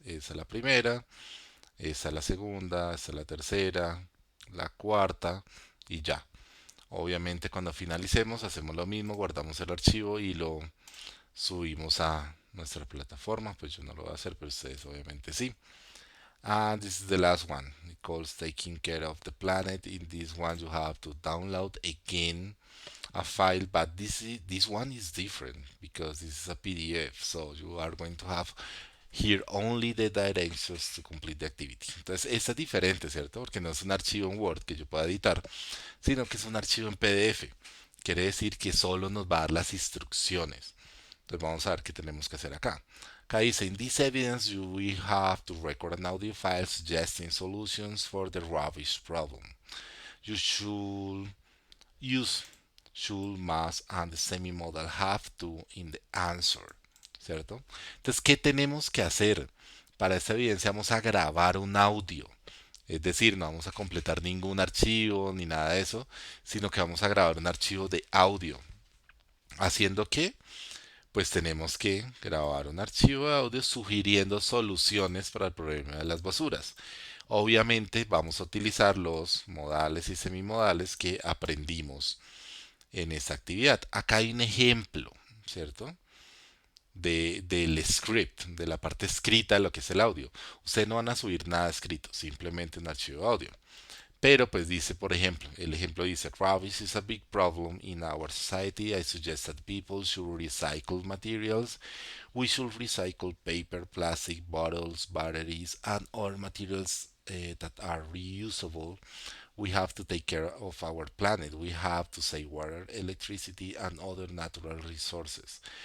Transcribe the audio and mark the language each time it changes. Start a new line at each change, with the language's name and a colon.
Spanish: Esa es la primera, esa es la segunda, esa es la tercera, la cuarta y ya. Obviamente, cuando finalicemos, hacemos lo mismo, guardamos el archivo y lo subimos a nuestra plataforma. Pues yo no lo voy a hacer, pero ustedes obviamente sí.
English: And this is the last one. It calls taking care of the planet. In this one, you have to download again a file, but this one is different because this is a PDF. So you are going to have here only the directions to complete the activity.
Spanish: Entonces, esta es diferente, ¿cierto? Porque no es un archivo en Word que yo pueda editar, sino que es un archivo en PDF. Quiere decir que solo nos va a dar las instrucciones. Entonces vamos a ver qué tenemos que hacer acá. Acá dice,
English: in this evidence you will have to record an audio file suggesting solutions for the rubbish problem. You should use should, must, and the semi-modal have to in the answer, ¿cierto?
Spanish: Entonces, ¿qué tenemos que hacer? Para esta evidencia vamos a grabar un audio. Es decir, no vamos a completar ningún archivo ni nada de eso, sino que vamos a grabar un archivo de audio. ¿Haciendo qué? Pues tenemos que grabar un archivo de audio sugiriendo soluciones para el problema de las basuras. Obviamente vamos a utilizar los modales y semimodales que aprendimos en esta actividad. Acá hay un ejemplo, ¿cierto? Del script, de la parte escrita de lo que es el audio. Ustedes no van a subir nada escrito, simplemente un archivo de audio. Pero pues dice, por ejemplo, el ejemplo dice,
English: rubbish is a big problem in our society. I suggest that people should recycle materials. We should recycle paper, plastic, bottles, batteries, and other materials that are reusable. We have to take care of our planet. We have to save water, electricity, and other natural resources.